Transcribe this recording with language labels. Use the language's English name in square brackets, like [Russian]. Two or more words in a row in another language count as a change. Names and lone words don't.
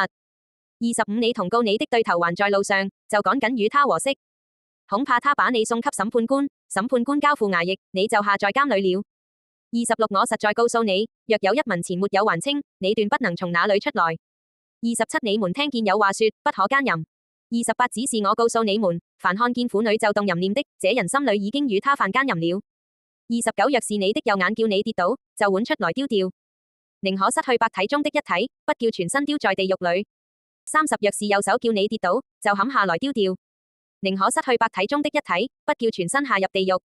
[Chinese] 二十五你同告你的對頭還在路上，就趕緊與他和息，恐怕他把你送給審判官，審判官交付衙役，你就下在監裏了。二十六我實在告訴你，若有一文錢沒有還清，你斷不能從那裏出來。二十七你們聽見有話說不可奸淫。二十八只是我告訴你們，凡看見婦女就動淫念的，這人心裏已經與他犯奸淫了。二十九若是你的右眼叫你跌倒，就剜出來丟掉，寧可失去百體中的一體，不叫全身丟在地獄裏。三十若是右手叫你跌倒，就砍下來丟掉，寧可失去百體中的一體，不叫全身下入地獄。